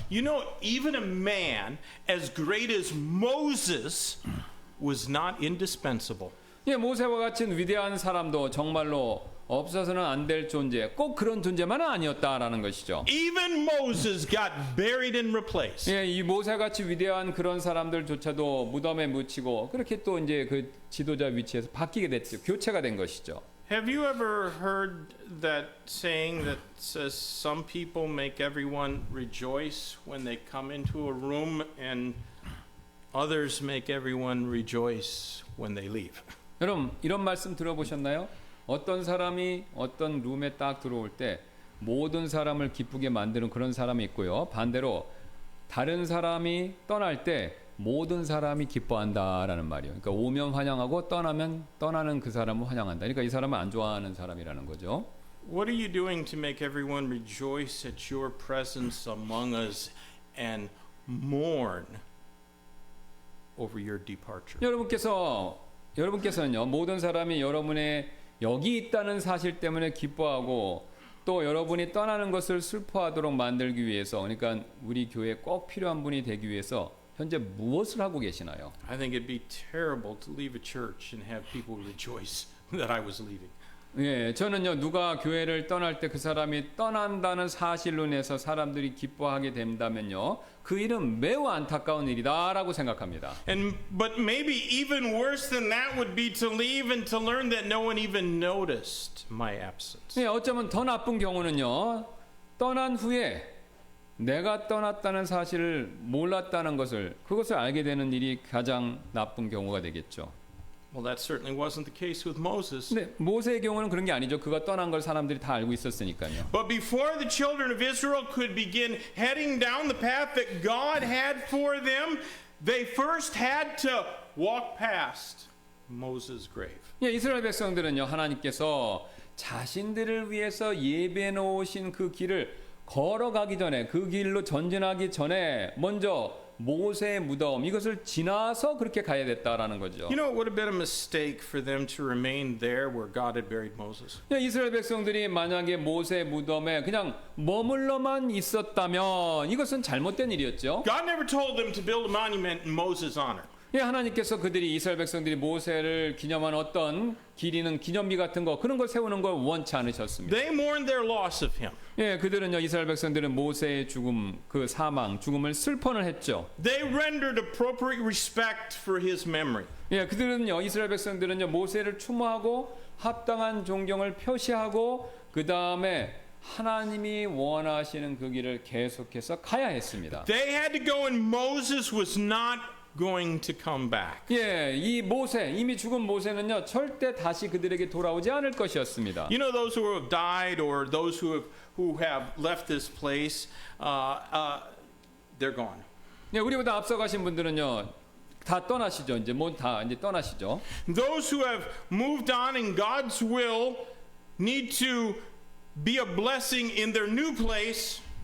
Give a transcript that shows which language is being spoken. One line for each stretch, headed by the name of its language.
English: You know, even a man as great as Moses was not indispensable.
Korean: 예, 모세와 같은 위대한 사람도 정말로 없어서는 안 될 존재, 꼭 그런 존재만은 아니었다라는 것이죠.
English: Even Moses got buried and replaced.
Korean: 예, 이 모세같이 위대한 그런 사람들조차도 무덤에 묻히고 그렇게 또 이제 그 지도자 위치에서 바뀌게 됐죠. 교체가 된 것이죠.
English: Have you ever heard that saying that says some people make everyone rejoice when they come into a room and others make everyone rejoice when they leave?
Korean: 여러분 이런 말씀 들어보셨나요? 어떤 사람이 어떤 룸에 딱 들어올 때 모든 사람을 기쁘게 만드는 그런 사람이 있고요. 반대로 다른 사람이 떠날 때 모든 사람이 기뻐한다라는 말이에요. 그러니까 오면 환영하고 떠나면 떠나는 그 사람을 환영한다. 그러니까 이 사람은 안 좋아하는 사람이라는 거죠.
English: What are you doing to make everyone rejoice at your presence among us and mourn over your departure?
Korean: 여러분께서는요 모든 사람이 여러분의 여기 있다는 사실 때문에 기뻐하고 또 여러분이 떠나는 것을 슬퍼하도록 만들기 위해서, 그러니까 우리 교회에 꼭 필요한 분이 되기 위해서 현재 무엇을 하고 계시나요?
English: I think it'd be terrible to leave a church and have people rejoice that I was leaving.
Korean: 예, 저는요 누가 교회를 떠날 때 그 사람이 떠난다는 사실로 인해서 사람들이 기뻐하게 된다면요 그 일은 매우 안타까운 일이다라고 생각합니다.
English: But maybe even worse than that would be to leave and to learn that no one even noticed my absence.
Korean: 예, 어쩌면 더 나쁜 경우는요 떠난 후에 내가 떠났다는 사실을 몰랐다는 것을 그것을 알게 되는 일이 가장 나쁜 경우가 되겠죠.
English: Well, that certainly wasn't the case with Moses.
Korean: 근데 모세의 경우는 그런 게 아니죠. 그가 떠난 걸 사람들이 다 알고 있었으니까요.
English: But before the children of Israel could begin heading down the path that God had for them, they first had to walk past Moses' grave.
Korean: 예, 이스라엘 백성들은요 하나님께서 자신들을 위해서 예배해 놓으신 그 길을 걸어가기 전에 그 길로 전진하기 전에 먼저 모세의 무덤 이것을 지나서 그렇게 가야 됐다라는 거죠.
English: You know, it would have been a mistake for them to remain there where God had buried Moses.
Korean: 예, 이스라엘 백성들이 만약에 모세 무덤에 그냥 머물러만 있었다면 이것은 잘못된 일이었죠.
English: God never told them to build a monument in Moses' honor.
Korean: 예, 하나님께서 그들이 이스라엘 백성들이 모세를 기념한 어떤 기리는 기념비 같은 거 그런 걸 세우는 걸 원치 않으셨습니다.
English: They mourned their loss of him.
Korean: 예, 그들은요 이스라엘 백성들은 모세의 죽음, 그 사망, 죽음을 슬퍼는 했죠.
English: They rendered appropriate respect for his memory.
Korean: 예, 그들은요 이스라엘 백성들은요 모세를 추모하고 합당한 존경을 표시하고 그 다음에 하나님이 원하시는 그 길을 계속해서 가야 했습니다.
English: They had to go and Moses was not going to come back.
Korean: 예, 이 모세 이미 죽은 모세는요 절대 다시 그들에게 돌아오지 않을 것이었습니다.
English: You know, those who have died or those who have left this place, they're gone.
Korean: 예, 우리보다 앞서가신 분들은요 다 떠나시죠. 이제 뭐 다 이제 떠나시죠.
English: Those who have moved on in God's will need to be a blessing in their new place.